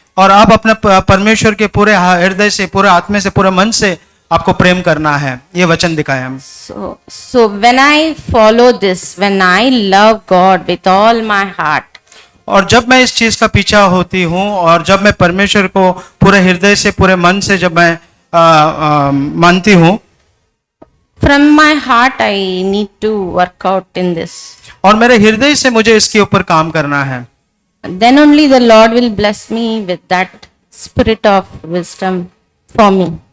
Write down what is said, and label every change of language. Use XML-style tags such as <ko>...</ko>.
<hi>और आप अपने परमेश्वर के पूरे हृदय से, पूरे आत्मा से, पूरे मन से आपको प्रेम करना है, ये वचन दिखाया।</hi> <en>So when I follow this, when I love God with all my heart,</en> <hi>और जब मैं इस चीज का पीछा होती हूँ, और जब मैं परमेश्वर को पूरे हृदय से, पूरे मन से जब मैं मानती हूँ,</hi> <en>from my heart I need to work out in this.</en> <hi>और मेरे हृदय से मुझे इसके ऊपर काम करना है,</hi> <en>Then only the Lord will bless me with that spirit of wisdom for me.</en>